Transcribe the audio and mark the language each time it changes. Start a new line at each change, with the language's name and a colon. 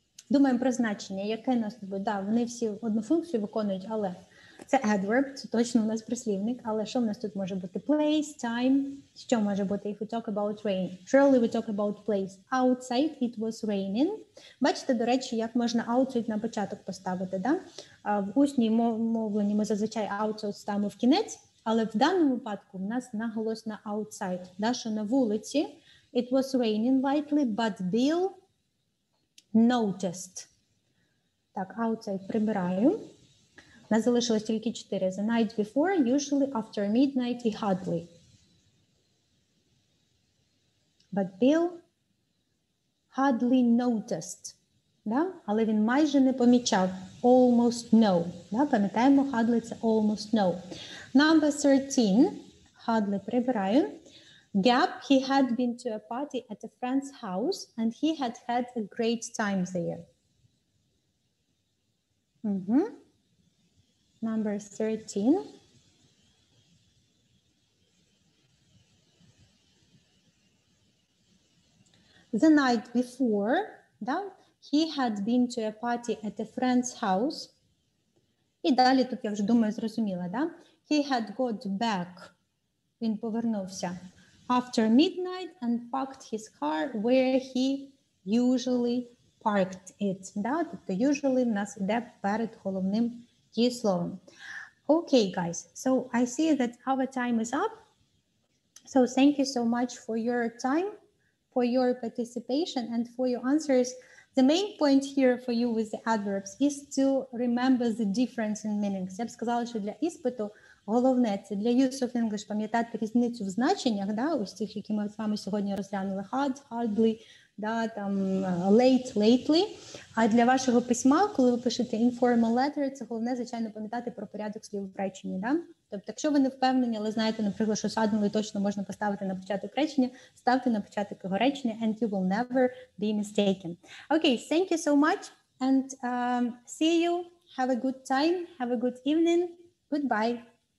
Ukrainian: Думаємо про значення, яке нас тут буде. Да, вони всі одну функцію виконують, але це adverb, це точно у нас прислівник, але що в нас тут може бути?
English: Place, time,
Ukrainian: що може бути,
English: if we talk about rain? Surely we talk about place. Outside it was raining.
Ukrainian: Бачите, до речі, як можна outside на початок поставити, да? В усній мовленні ми зазвичай outside ставимо в кінець, але в даному випадку в нас наголос на outside, да? Що на вулиці
English: it was raining lightly, but Bill noticed.
Ukrainian: Так, outside прибираю. У нас залишилось тільки 4.
English: The night before, usually after midnight і hardly. But Bill hardly noticed.
Ukrainian: Да? Але він майже не помічав.
English: Almost no. Да?
Ukrainian: Пам'ятаємо, hardly – це almost no.
English: Number 13. Hardly
Ukrainian: прибираю.
English: He had been to a party at a friend's house and he had had a great time there. Number 13. The night before, да, he had been to a party at a friend's house.
Ukrainian: І далі тут, я вже думаю, зрозуміла, да?
English: He had got back.
Ukrainian: Він повернувся.
English: After midnight and parked his car where he usually parked it.
Ukrainian: Да? Тобто usually в нас йде перед головним дієсловом.
English: Okay, guys. So I see that our time is up. So thank you so much for your time, for your participation and for your answers. The main point here for you with the adverbs is to remember the difference in meanings.
Ukrainian: Я б сказала, що для іспиту головне, це для use of English пам'ятати різницю в значеннях, да, ось цих, які ми з вами сьогодні розглянули, hard, hardly, да, там, late, lately. А для вашого письма, коли ви пишете informal letter, це головне, звичайно, пам'ятати про порядок слів в реченні. Да? Тобто, якщо ви не впевнені, але знаєте, наприклад, що suddenly точно можна поставити на початок речення, ставте на початок його речення,
English: and you will never be mistaken. Okay, thank you so much, and see you. Have a good time. Have a good evening. Goodbye.